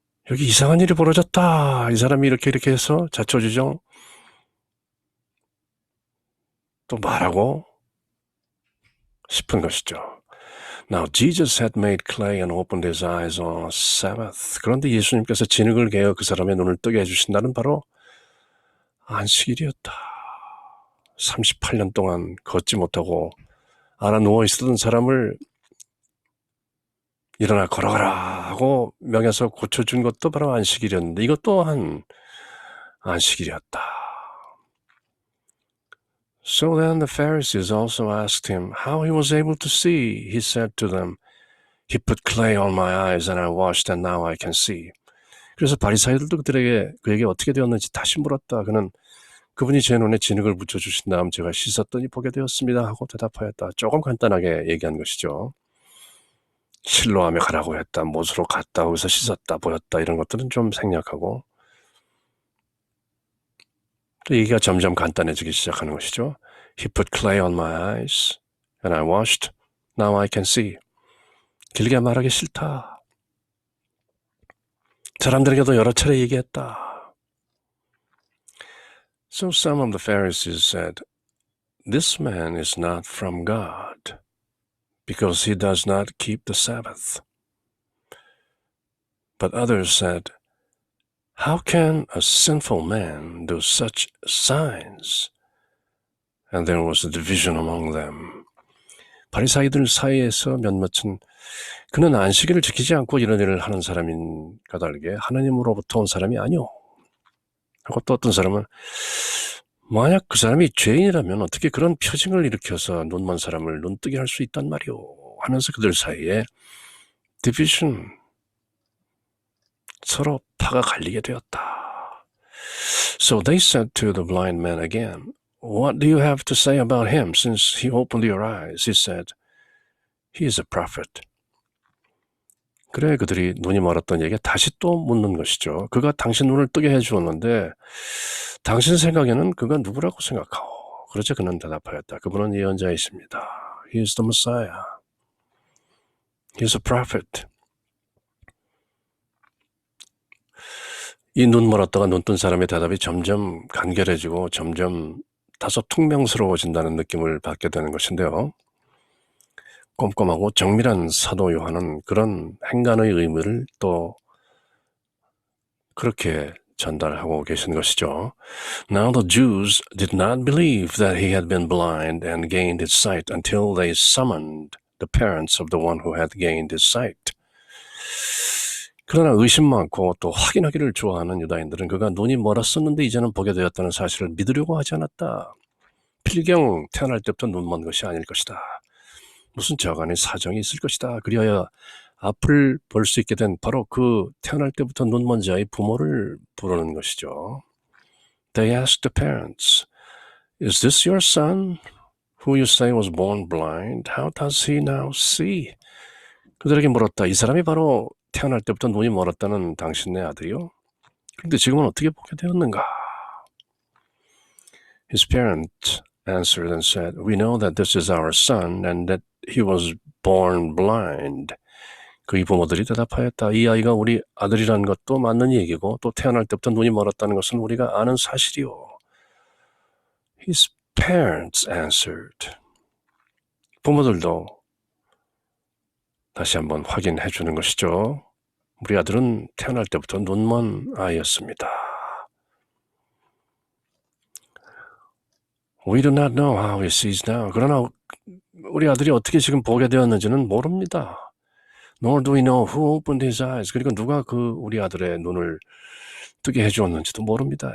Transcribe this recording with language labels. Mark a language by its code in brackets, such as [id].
[ko] 여기 이상한 일이 벌어졌다. 이 사람이 이렇게 해서 자초지종 또 말하고 싶은 것이죠. [en] Now Jesus had made clay and opened his eyes on Sabbath. [ko] 그런데 예수님께서 진흙을 개어 그 사람의 눈을 뜨게 해주신다는 바로 안식일이었다. 38년 동안 걷지 못하고 알아 누워 있었던 사람을 일어나 걸어가라 하고 명해서 고쳐준 것도 바로 안식일이었는데 이것 또한 안식일이었다. [en] So then the Pharisees also asked him how he was able to see. He said to them, He put clay on my eyes and I washed and now I can see. [ko] 그래서 바리사이들도 그에게 어떻게 되었는지 다시 물었다. 그는 그분이 제 눈에 진흙을 묻혀주신 다음 제가 씻었더니 보게 되었습니다 하고 대답하였다. 조금 간단하게 얘기한 것이죠. 실로암에 가라고 했다. 못으로 갔다. 거기서 씻었다. 보였다. 이런 것들은 좀 생략하고 또 얘기가 점점 간단해지기 시작하는 것이죠. [en] He put clay on my eyes and I washed. Now I can see. [ko] 길게 말하기 싫다. 사람들에게도 여러 차례 얘기했다. [en] So some of the Pharisees said, This man is not from God, because he does not keep the Sabbath. But others said, How can a sinful man do such signs? And there was a division among them. [ko] 바리사이들 사이에서 몇몇은 그는 안식일을 지키지 않고 이런 일을 하는 사람인 까닭에 하나님으로부터 온 사람이 아니오. 하고 또 어떤 사람은 만약 그 사람이 죄인이라면 어떻게 그런 표징을 일으켜서 눈먼 사람을 눈뜨게 할 수 있단 말이오. 하면서 그들 사이에 디비전, 서로 파가 갈리게 되었다. [en] So they said to the blind man again, What do you have to say about him since he opened your eyes? He said, He is a prophet. [ko] 그래 그들이 눈이 멀었던 얘기에 다시 또 묻는 것이죠. 그가 당신 눈을 뜨게 해 주었는데 당신 생각에는 그가 누구라고 생각하오? 그러자 그는 대답하였다. 그분은 예언자이십니다. [en] He is the Messiah. He is a prophet. [ko] 이 눈 멀었다가 눈 뜬 사람의 대답이 점점 간결해지고 점점 다소 퉁명스러워진다는 느낌을 받게 되는 것인데요. 꼼꼼하고 정밀한 사도 요한은 그런 행간의 의미를 또 그렇게 전달하고 계신 것이죠. [en] Now the Jews did not believe that he had been blind and gained his sight until they summoned the parents of the one who had gained his sight. [ko] 그러나 의심 많고 또 확인하기를 좋아하는 유다인들은 그가 눈이 멀었었는데 이제는 보게 되었다는 사실을 믿으려고 하지 않았다. 필경 태어날 때부터 눈 먼 것이 아닐 것이다. 무슨 저간의 사정이 있을 것이다. 그리하여 앞을 볼 수 있게 된 바로 그 태어날 때부터 눈 먼 자의 부모를 부르는 것이죠. [en] They asked the parents, Is this your son, who you say was born blind? How does he now see? [ko] 그들에게 물었다. 이 사람이 바로 태어날 때부터 눈이 멀었다는 당신네 아들이요? 그런데 지금은 어떻게 보게 되었는가? [en] His parents answered and said, We know that this is our son and that he was born blind. [ko] 그의 부모들이 대답하였다. 이 아이가 우리 아들이라는 것도 맞는 얘기고 또 태어날 때부터 눈이 멀었다는 것은 우리가 아는 사실이요. [en] His parents answered. [ko] 부모들도 다시 한번 확인해 주는 것이죠. 우리 아들은 태어날 때부터 눈먼 아이였습니다. [en] We do not know how he sees now. [ko] 그러나 우리 아들이 어떻게 지금 보게 되었는지는 모릅니다. [en] Nor do we know who opened his eyes. [ko] 그리고 누가 우리 아들의 눈을 뜨게 해주었는지도 모릅니다.